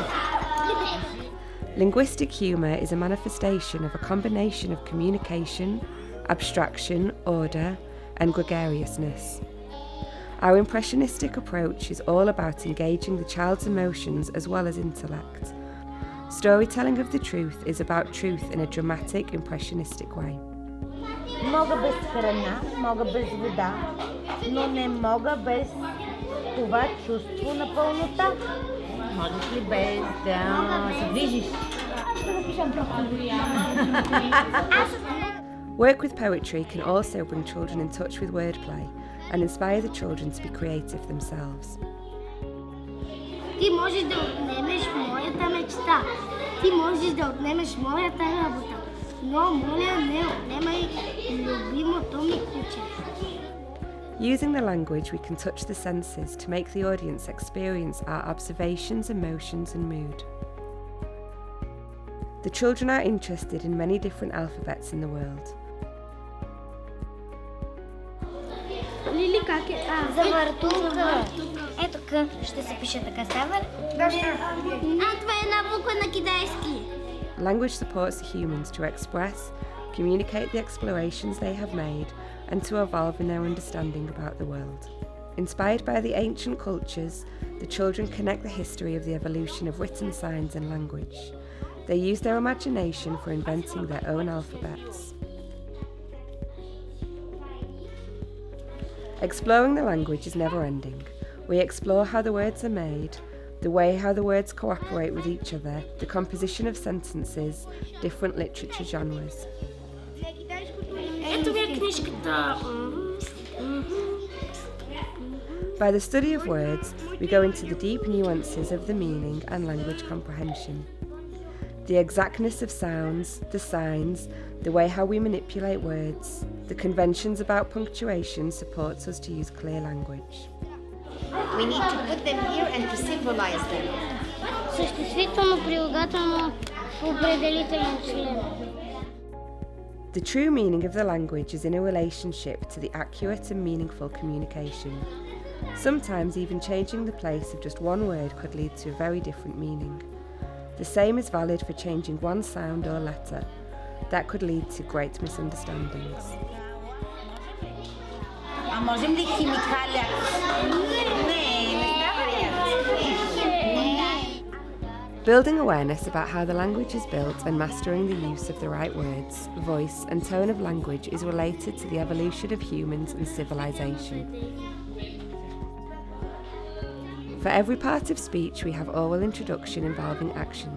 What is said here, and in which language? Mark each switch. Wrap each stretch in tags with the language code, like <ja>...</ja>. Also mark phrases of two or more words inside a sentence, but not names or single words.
<en>Linguistic humour is a manifestation of a combination of communication, abstraction, order, and gregariousness. Our impressionistic approach is all about engaging the child's emotions as well as intellect. Storytelling of the truth is about truth in a dramatic, impressionistic way.</en> <bg>Мога без храна, мога без вода, но не мога без това чувство на пълнота. Можеш ли без да се движиш?</bg> <en>Work with poetry can also bring children in touch with wordplay and inspire the children to be creative themselves.</en> <bg>Ти можеш да отнемеш моята мечта. Ти можеш да отнемеш моята работа. Но, моля, не отнемай любимото ми куче.</bg> <en>Using the language, we can touch the senses to make the audience experience our observations, emotions, and mood. The children are interested in many different alphabets in the world.</en> <bg>Лили, как е? Завъртулка. Ето К. Ще се пише така. Става ли? Това е една буква на китайски.</bg> <en>Language supports the humans to express, communicate the explorations they have made, and to evolve in their understanding about the world. Inspired by the ancient cultures, the children connect the history of the evolution of written signs and language. They use their imagination for inventing their own alphabets. Exploring the language is never ending. We explore how the words are made, the way how the words cooperate with each other, the composition of sentences, different literature genres.</en> <bg>Ето ви е книжката.</bg> <en>By the study of words, we go into the deep nuances of the meaning and language comprehension. The exactness of sounds, the signs, the way how we manipulate words, the conventions about punctuation supports us to use clear language. We need to put them here and to symbolize them.</en> <bg>Съществително, прилагателно, определителен член.</bg> <en>The true meaning of the language is in a relationship to the accurate and meaningful communication. Sometimes even changing the place of just one word could lead to a very different meaning. The same is valid for changing one sound or letter. That could lead to great misunderstandings.</en> <bg>А можем ли химикали?</bg> <en>Building awareness about how the language is built and mastering the use of the right words, voice and tone of language is related to the evolution of humans and civilization. For every part of speech we have oral introduction involving actions.</en>